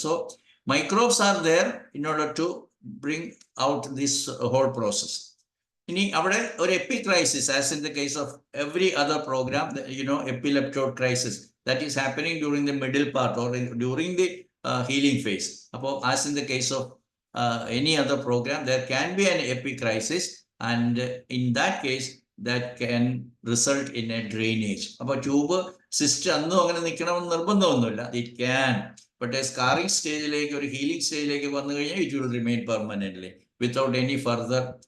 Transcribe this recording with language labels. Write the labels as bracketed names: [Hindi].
[English] So microbes are there in order to bring out this whole process. [Malayalam] ഇനി അവിടെ ഒരു [English] Epicrisis, as in the case of every other programme, epileptoid crisis that is happening during the middle part or during the healing phase. അപ്പോൾ as in the case of any other program, there can be an epicrisis, and in that case that can result in a drainage. [Malayalam] അപ്പോൾ tube cyst അന്നും അങ്ങനെ നിൽക്കണമെന്ന് നിർബന്ധമൊന്നുമില്ല. [English] it can, but a scarring സ്റ്റേജിലേക്ക്, [Malayalam] ഒരു healing സ്റ്റേജിലേക്ക് വന്നു കഴിഞ്ഞാൽ [English] It will remain permanently without any further.